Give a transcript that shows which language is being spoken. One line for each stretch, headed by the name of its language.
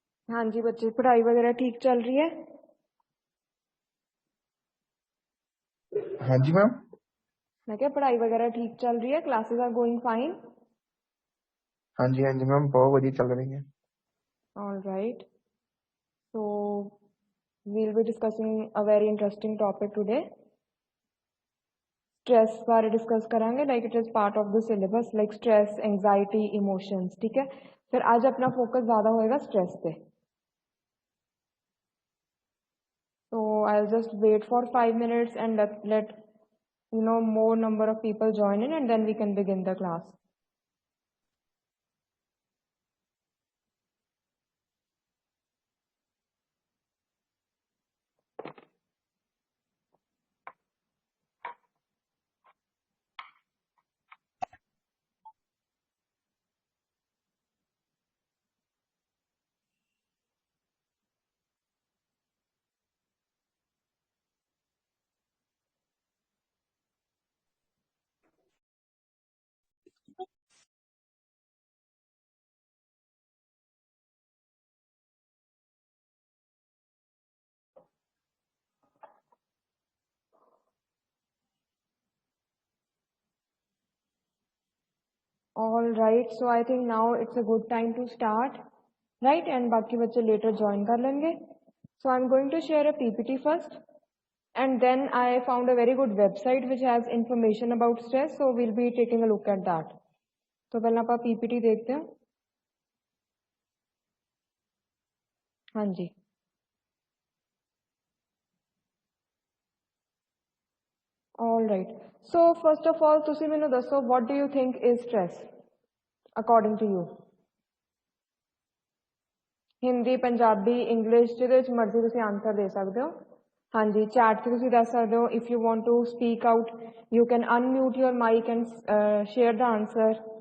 Hindi: हाँ जी बच्चे, पढ़ाई वगैरह ठीक चल रही है? हाँ जी मैम. मैं क्या पढ़ाई वगैरह ठीक चल रही है?
English: Classes are going fine?
Hindi: हाँ जी मैम, बहुत बढ़िया चल रही है.
English: All right. So we'll be discussing a very interesting topic today. Stress बारे discuss करेंगे, like it is part of the syllabus, like stress, anxiety, emotions.
Hindi: ठीक है, फिर आज अपना फोकस ज्यादा होएगा स्ट्रेस पे.
English: So I'll just wait for 5 minutes and let more number of people join in, and then we can begin the class. All right, so I think now it's a good time to start, right?
Hindi: And बाकी बच्चे later join कर लेंगे.
English: So I'm going to share a PPT first, and then I found a very good website which has information about stress, so we'll be taking a look at that.
Hindi: तो पहले आप PPT देखते हैं. हाँ जी.
English: All right. So first of all,
Punjabi: ਤੁਸੀਂ ਮੈਨੂੰ ਦੱਸੋ,
English: what do you think is stress according to you?
Punjabi: Hindi, Punjabi, English, ਜਿਹਦੇ ਵਿੱਚ ਮਰਜ਼ੀ ਤੁਸੀਂ ਆਨਸਰ ਦੇ ਸਕਦੇ ਹੋ. ਹਾਂਜੀ, ਚੈਟ 'ਚ ਤੁਸੀਂ ਦੱਸ ਸਕਦੇ ਹੋ.
English: If you want to speak out, you can unmute your mic and share the answer.